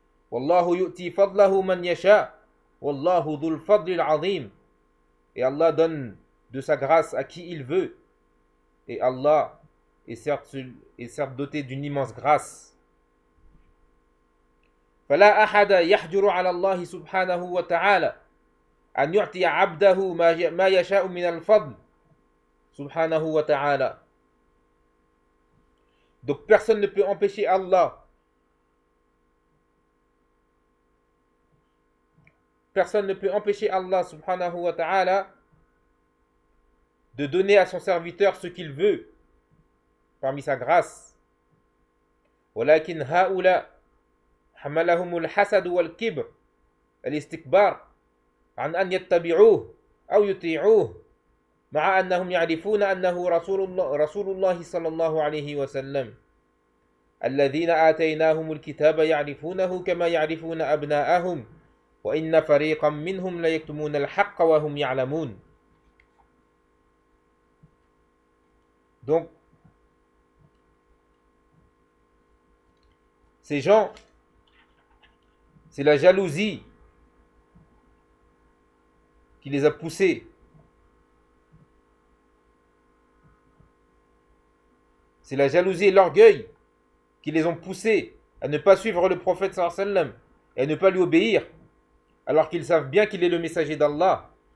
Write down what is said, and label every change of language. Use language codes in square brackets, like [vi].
[ar] وَاللَّهُ يُؤْتِي فَضْلَهُ مَنْ يَشَاءُ وَاللَّهُ ذُو الْفَضْلِ الْعَظِيمِ. [fr] Et Allah donne de sa grâce à qui il veut. Et Allah est certes doté d'une immense grâce. [ar] فلا أحد يحجر على الله سبحانه وتعالى أن يعطي عبده ما يشاء من الفضل سبحانه وتعالى. [fr] Donc personne ne peut empêcher Allah. Personne ne peut empêcher Allah subhanahu wa ta'ala de donner à son serviteur ce qu'il veut parmi sa grâce. [ar] ولكن هؤلاء حملهم الحسد والكبر الاستكبار عن أن يتبعوه أو يطيعوه مع أنهم يعرفون أنه رسول الله صلى الله عليه وسلم الذين آتيناهم الكتاب يعرفونه كما يعرفون أبناءهم وإن فريقا منهم ليكتمون الحق وهم يعلمون. [fr] Donc, ces gens, c'est la jalousie qui les a poussés c'est la jalousie et l'orgueil qui les ont poussés à ne pas suivre le prophète sallallahu alayhi wa sallam et à ne pas lui obéir alors qu'ils savent bien qu'il est le messager d'Allah.